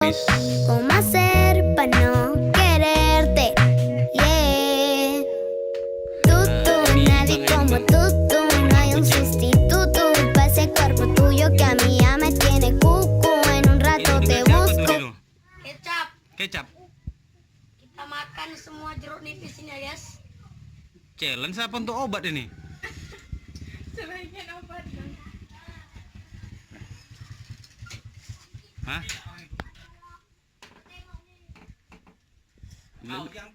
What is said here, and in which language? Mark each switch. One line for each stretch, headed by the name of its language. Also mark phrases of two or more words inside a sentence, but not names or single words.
Indonesian: nipis.
Spanish: ¿Cómo hacer para no quererte?
English: Yeah.
Spanish: Nadie como tú, no hay un sustituto para ese cuerpo tuyo que a mí ya me tiene cucu. En un rato te busco.
Indonesian: Kecap. Kecap. Kita makan semua jeruk nipis ini ya, guys. Challenge apa untuk obat ini? Sebagian obat. Hah?